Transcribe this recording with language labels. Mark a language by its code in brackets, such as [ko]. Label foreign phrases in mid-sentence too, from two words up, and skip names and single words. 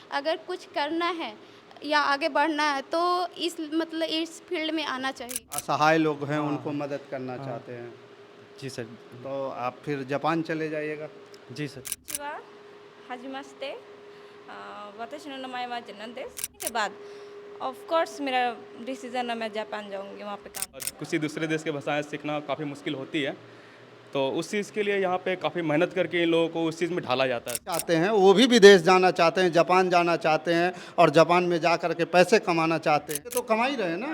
[hi] अगर कुछ करना है या आगे बढ़ना है तो इस फील्ड में आना चाहिए। असहाय लोग हैं हाँ, उनको हाँ। मदद करना हाँ। चाहते हैं, जी सर। तो आप फिर जापान चले जाइएगा। जी सर। [ja] ちは。はじめまして。私の名前はジェナンです。 [hi] के बाद [en] of course [hi] मेरा डिसीजन है मैं जापान जाऊंगी वहाँ पे काम। और किसी दूसरे देश की भाषाएं सीखना काफ़ी मुश्किल होती है, तो उस चीज़ के लिए यहाँ पे काफ़ी मेहनत करके इन लोगों को उस चीज़ में ढाला जाता है। चाहते हैं वो भी विदेश जाना चाहते हैं, जापान जाना चाहते हैं और जापान में जा कर के पैसे कमाना चाहते हैं, तो कमा ही रहे हैं ना।